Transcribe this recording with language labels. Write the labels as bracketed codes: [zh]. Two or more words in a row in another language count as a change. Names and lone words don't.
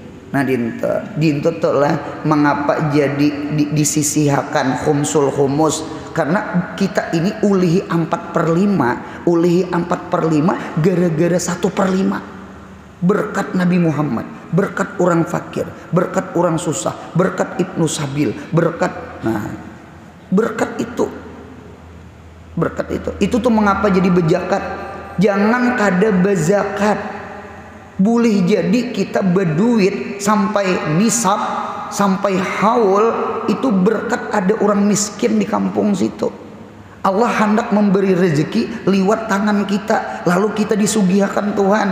[bjn] Nah dinto lah mengapa jadi disisihakan [ar] خمس الخمس, [bjn] karena kita ini ulihi 4/5 gara-gara 1/5. [id] Berkat Nabi Muhammad, berkat orang fakir, berkat orang susah, berkat Ibnu Sabil, berkat itu tuh mengapa jadi bezakat. [bjn] Jangan kada bezakat. [id] Boleh jadi kita berduit sampai nisab, sampai haul, itu berkat ada orang miskin di kampung situ. Allah hendak memberi rezeki lewat tangan kita, lalu kita disugihakan Tuhan.